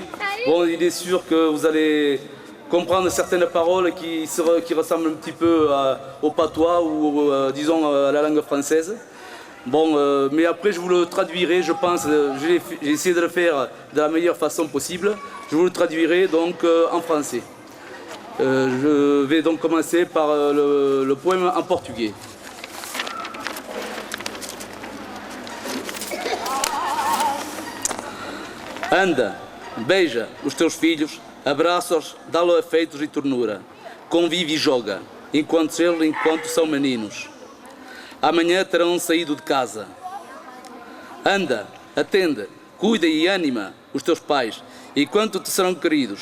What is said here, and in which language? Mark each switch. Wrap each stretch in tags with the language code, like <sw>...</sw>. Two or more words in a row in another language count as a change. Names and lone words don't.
<fr>Bon, il est sûr que vous allez comprendre certaines paroles qui ressemblent un petit peu au patois ou disons à la langue française. Bon, mais après je vous le traduirai, je pense, j'ai essayé de le faire de la meilleure façon possible. Je vous le traduirai donc en français. Je vais donc commencer par le poème en portugais.</fr> <pt>Anda, beija os teus filhos, abraça-os, dá-lhe afeitos e ternura. Convive e joga, enquanto são meninos. Amanhã terão saído de casa. Anda, atende, cuida e anima os teus pais, enquanto te serão queridos.</pt>